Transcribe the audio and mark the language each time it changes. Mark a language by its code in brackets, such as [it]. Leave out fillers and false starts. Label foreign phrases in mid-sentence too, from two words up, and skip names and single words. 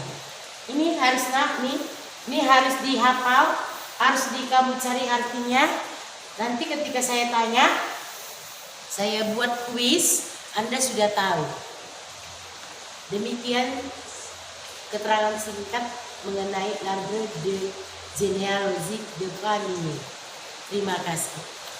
[id] Ini harus ini harus dihafal, harus kamu cari artinya. Nanti ketika saya tanya, saya buat kuis, Anda sudah tahu. Demikian keterangan singkat mengenai [fr] l'arbre de généalogique de famille. [id] Terima kasih.